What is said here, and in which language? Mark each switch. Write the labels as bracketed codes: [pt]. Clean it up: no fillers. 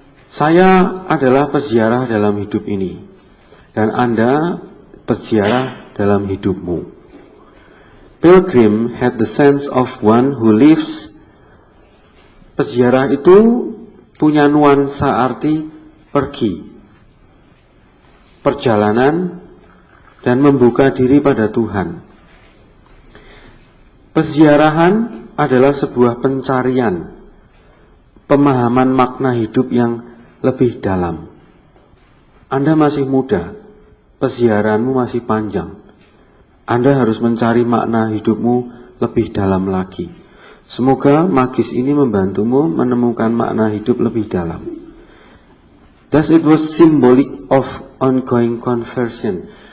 [id] Saya adalah peziarah dalam hidup ini, dan Anda peziarah dalam hidupmu. [en] Pilgrim had the sense of one who lives. [id] Peziarah itu punya nuansa arti pergi, perjalanan, dan membuka diri pada Tuhan. Peziarahan adalah sebuah pencarian, pemahaman makna hidup yang lebih dalam. Anda masih muda, peziarahanmu masih panjang. Anda harus mencari makna hidupmu lebih dalam lagi. Semoga magis ini membantumu menemukan makna hidup lebih dalam. [en] Thus it was symbolic of ongoing conversion.